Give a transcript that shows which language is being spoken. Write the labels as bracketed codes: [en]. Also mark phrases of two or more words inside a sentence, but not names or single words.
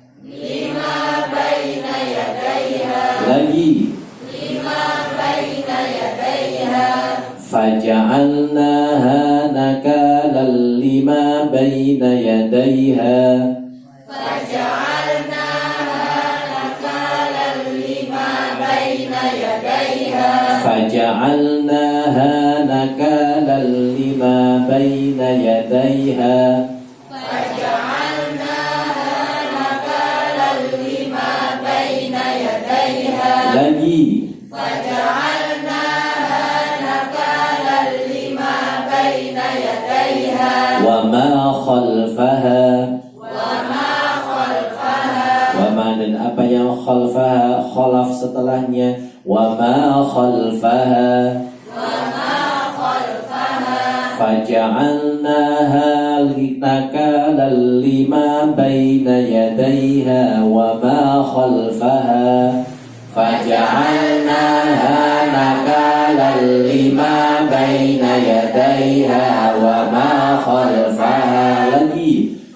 [ar] lagi فجعلناها نكالا لما بين يديها، فجعلناها نكالا لما بين يديها, lagi وما خلفها, وما [id] dan apa yang [ar] خلفها، خلف [id] setelahnya, [ar] وما خلفها, فجعلناها نكالا لما بين يديها وما خلفها، فجعلناها نكالا لما بين يديها وما خلفها, lagi